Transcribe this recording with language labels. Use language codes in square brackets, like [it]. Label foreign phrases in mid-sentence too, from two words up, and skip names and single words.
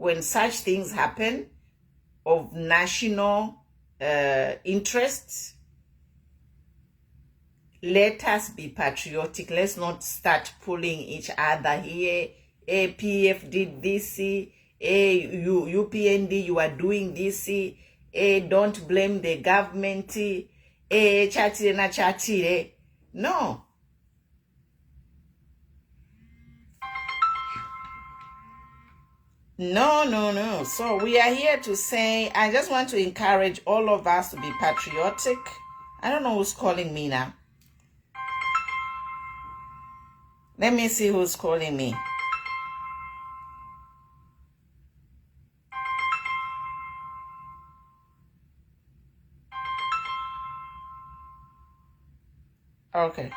[en] when such things happen of national interest, let us be patriotic. Let's not start pulling each other here. APF did this, UPND, you are doing this, don't blame the government, [bem] chatire na chatire. [en] No. No. So we are here to say, I just want to encourage all of us to be patriotic. I don't know who's calling me now. Let me see who's calling me. Okay.